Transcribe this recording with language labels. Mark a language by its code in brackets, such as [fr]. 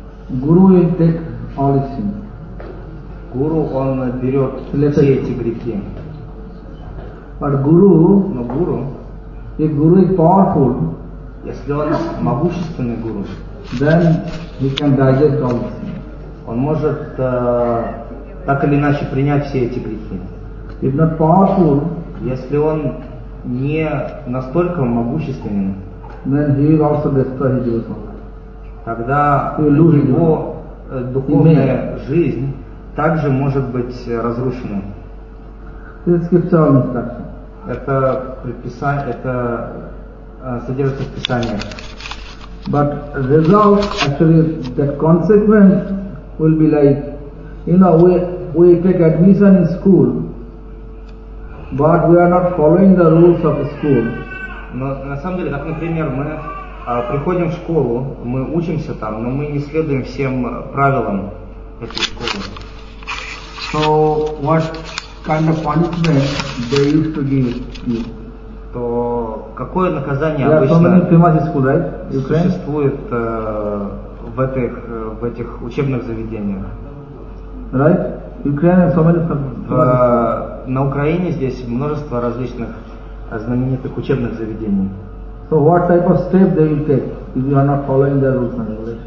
[en] Guru will take all his sins. [ru] Guru он берет все эти грехи. [en] But Guru, [ru] но Guru, [en] if Guru is powerful, [ru] если он могущественный Guru, [en] then he can digest all his sins. [ru] Он может так или иначе принять все эти грехи. [en] If not powerful, [ru] если он не настолько могущественен, [en] then he will also destroy his soul. [ru] Тогда его духовная жизнь также может быть разрушена. Это предписание, это содержится в Писании. [en] But result, actually, that consequence will be like, you know, we take admission in school. But we are not following the rules of school. [ru] Но на самом деле, как, например, мы приходим в школу, мы учимся там, но мы не следуем всем правилам этой школы. [en] So what kind of punishment they used to give you? [ru] То какое наказание обычно существует в этих учебных заведениях? [en] Right? Ukraine, so many... [ru] На Украине здесь множество различных знаменитых учебных заведений. [en] So what type of step they will take if you are not following the rules and regulations?